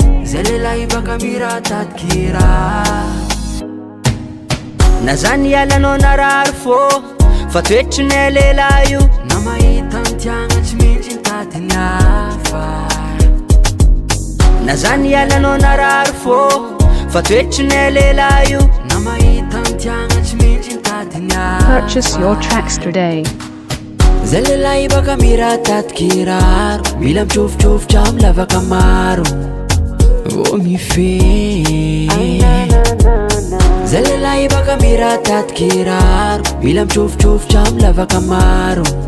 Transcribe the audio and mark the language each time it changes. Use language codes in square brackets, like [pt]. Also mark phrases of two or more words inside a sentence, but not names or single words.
[mg] Zay lehilahy baka miratady kiraro. Na zany hiala anao narary fô, fa toetry ny lehilahy io. Na mahita ny tiana tsy maintsy mitady ny hafa. Na zany hiala anao narary fô, fa toetry ny lehilahy io. Na mahita ny tiana tsy maintsy mitady ny hafa. [en] Purchase your tracks today. [mg] Zay lehilahy baka miratady kiraro, mila mitrofitrofotra amin'ny lavaka maro. Oh, mifehy. Zay lehilahy baka miratady kiraro, mila mitrofitrofotra amin'ny lavaka maro.